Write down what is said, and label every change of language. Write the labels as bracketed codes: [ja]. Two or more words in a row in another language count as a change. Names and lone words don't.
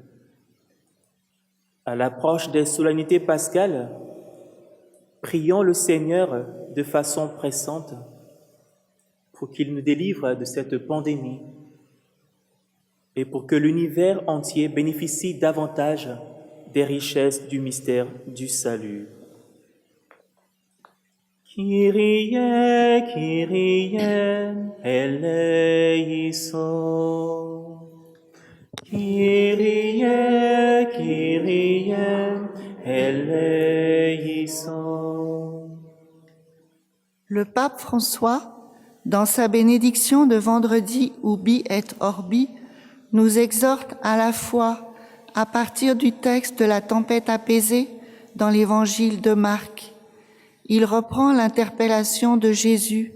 [fr] À l'approche des solennités pascales, prions le Seigneur de façon pressante pour qu'il nous délivre de cette pandémie et pour que l'univers entier bénéficie davantage des richesses du mystère du salut. [el] Κύριε, Κύριε, ἐλέησον. Κύριε, Κύριε, ἐλέησον. [fr] Le pape François, dans sa bénédiction de vendredi [la] Ubi et Orbi, [fr] nous exhorte à la fois à partir du texte de la tempête apaisée dans l'évangile de Marc. Il reprend l'interpellation de Jésus.